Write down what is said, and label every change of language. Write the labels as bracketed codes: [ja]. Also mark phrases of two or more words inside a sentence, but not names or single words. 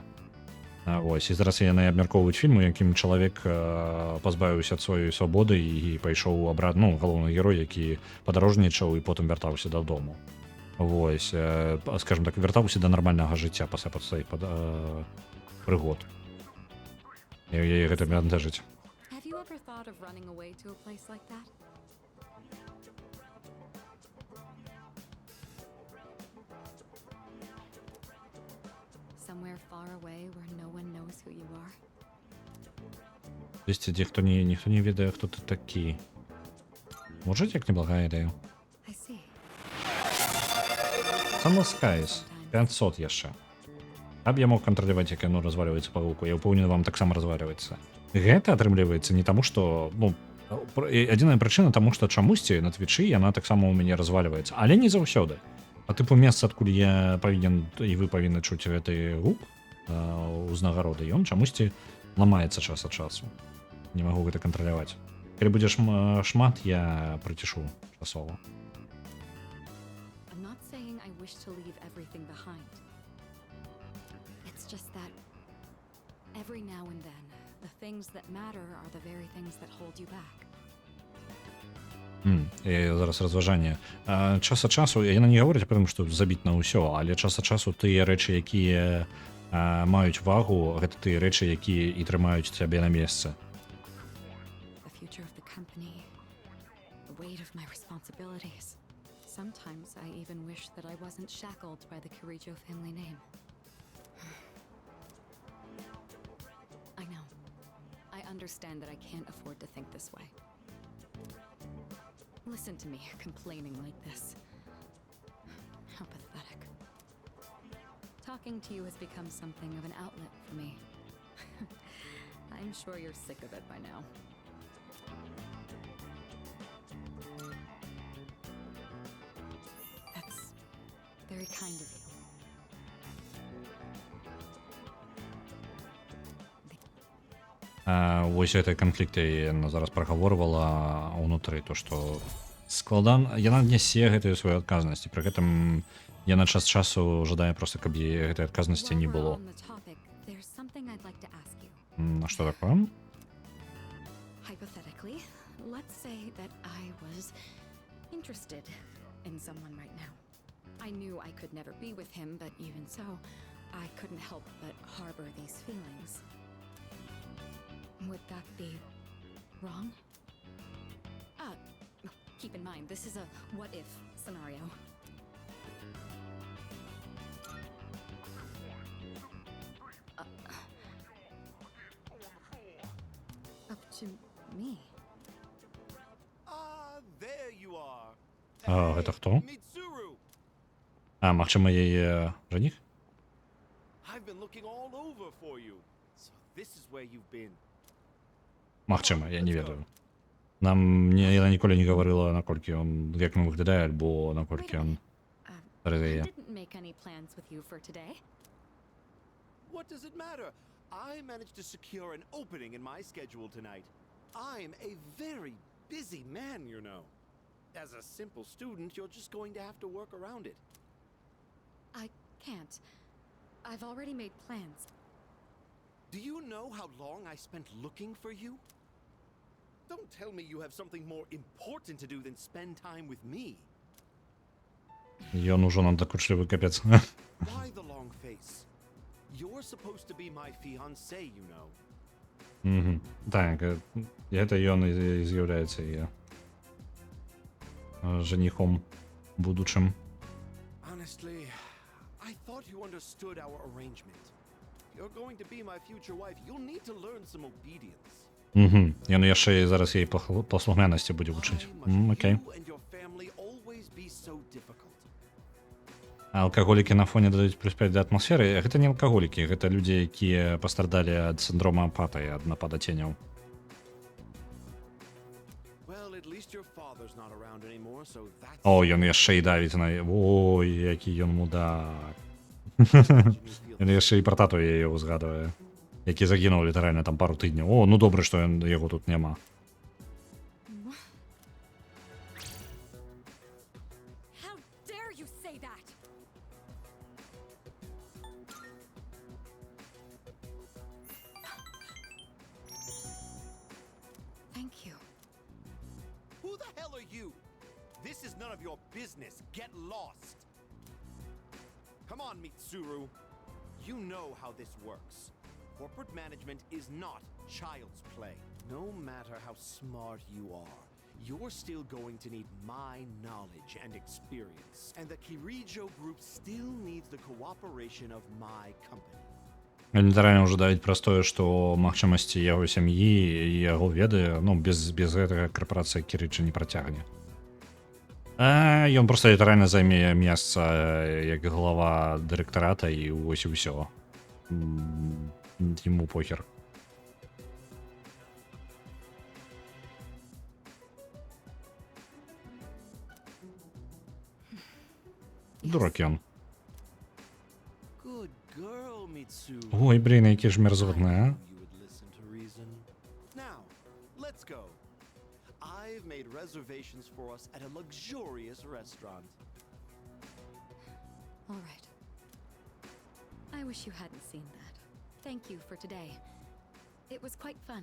[be] Вось, і зараз яны абмяркоўваюць фільм, у якім чалавек пазбавіўся ад сваёй свабоды і пайшоў абратна, ну, галоўны герой, які падарожнічаў і потым вяртаўся дадому. Вось, скажем так, вяртаўся да нармальнага жыцця пасля сваіх прыгод. І яе гэта бянтэжыць. [en] Have you ever thought of running away to a place like that? Somewhere far away where no one knows who you are? [be] Десь ніхто не ведае, хто ти такі. Може, як неблагая ідея. [en] I see. [be] Sunless Skies. 500 яшчэ. Каб я мог кантраляваць, як яно разваліваецца па гуку, я ўпэўнены, вам таксама разваліваецца. Гэта атрымліваецца не таму, што, ну, адзіная прычына таму, што чамусьці на твічы яна таксама ў мяне разваліваецца, але не заўсёды. А тыпу месца, адкуль я павінен і вы павінны чуць гэты гук узнагароды, ён чамусьці ламаецца час ад часу. Не магу гэта кантраляваць. Калі будзе шмат, я прыцішу часова. [en] I'm not saying I wish to leave everything behind. It's just that every now and then, the things that matter are the very things that hold you back. [be] Зараз разважанне. Час ад часу, яна не гаворыць пра тым, што забіць на ўсё, але час ад часу тыя рэчы, якія маюць вагу, гэта тыя рэчы, якія і трымаюць цябе на месцы. [en] The future of the company, the weight of my responsibilities. Sometimes I even wish that I wasn't shackled by the Kirijo family name. I know. I understand that I can't afford to think this way. Listen to me complaining like this. How pathetic. Talking to you has become something of an outlet for me. I'm sure you're sick of it by now. That's very kind of you. [be] Вось гэтай канфлікты яна зараз прагаворвала ўнутры, то што яна нясе гэтую сваю адказнасць, і пры гэтым яна час часу жадае проста, каб гэтай адказнасці не было. Што такое? [en] Hypothetically, let's say that I was interested in someone right now. I knew I could never be with him, but even so, I couldn't help but harbor these feelings. Would that be wrong? Keep in mind, this is a what-if scenario. Up to me. There you are. [be] Гэта хто? Mitsuru. Магчыма, яе жаніх? [en] I've been looking all over for you. So this is where you've been. [be] Магчыма, я не ведаю. Яна ніколі не гаварыла, наколькі ён, як ён выглядае, альбо наколькі ён [en] I didn't make any plans with you for today. What does it matter? I managed to secure an opening in my schedule tonight. I'm a very busy man, you know. As a simple student, you're just going to have to work around it. I can't. I've already made plans. Do you know how long I spent looking for you? Don't tell me you have something more important to do than spend time with me. [be] Ён ужо нам докучлівий капець. [en] Why the long face? You're supposed to be my fiancé, you know. Угу. [be] Так, гэта ён і з'яўляецца і женихом будучым. [en] Honestly, I thought you understood our arrangement. If you're going to be my future wife, you'll need to learn some obedience. Угу. [be] Ён яшчэ і зараз їй паслухмяності будзе вучыць. [en] Why must [be] Окей. [en] you and your family always be so difficult? [be] А алкаголікі на фоне дадуць плюс 5 да атмасферы. Гэта не алкаголікі, гэта людзі, якія пастрадалі ад сіндрома апатыі, ад напада ценяў. [en] Well, at least your father's not around anymore, so that's [be] О, ён яшчэ і давіць на... Ой, які ён мудак. Ён яшчэ і пра тату яе ўзгадвае, які загінуў літаральна там пару тыдняў. О, ну добра, што яго тут няма. [en] How dare you say that? Thank you. Who the hell are you? This is none of your business. Get lost. Come on, Mitsuru. You know how this works. Corporate management is not child's play. No matter how smart you are, you're still going to need my knowledge and experience. And the Kirijo group still needs the cooperation of my company. [be] Літаральна ўжо давіць праз тое, што магчымасці яго сям'і і яго веды, ну, без гэтага карпорацыя Кірыча не працягне. Ён проста літаральна займе месца як глава дырэктарата і вось і ўсё. Яму похер. Дурак ён. [en] Good girl, Mitsuru. [be] Ой, блін, які ж мерзотні, а? [en] You would listen to reason. Now, let's go. I've made reservations for us at a luxurious restaurant. All right. I wish you hadn't seen that. Thank you for today. It was quite fun.